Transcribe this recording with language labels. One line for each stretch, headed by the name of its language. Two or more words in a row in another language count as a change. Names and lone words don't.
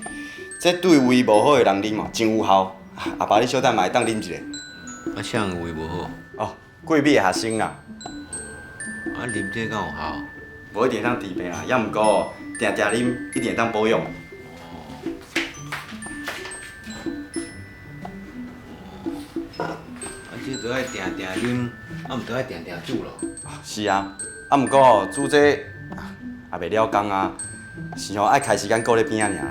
Min Nan Chinese: 这对胃无好的人啉哦，真有效。阿爸，你小等嘛会当啉一个。啊，谁人胃无好？哦，贵美的学生啦。啊，啉这敢有效？无一定当治病啦，也毋过哦，定定啉一定会当保养。啊，这都爱定定啉，啊，毋都爱定定煮咯。是啊，啊毋过哦，煮这也袂了工啊，是吼爱开时间顾咧边仔尔。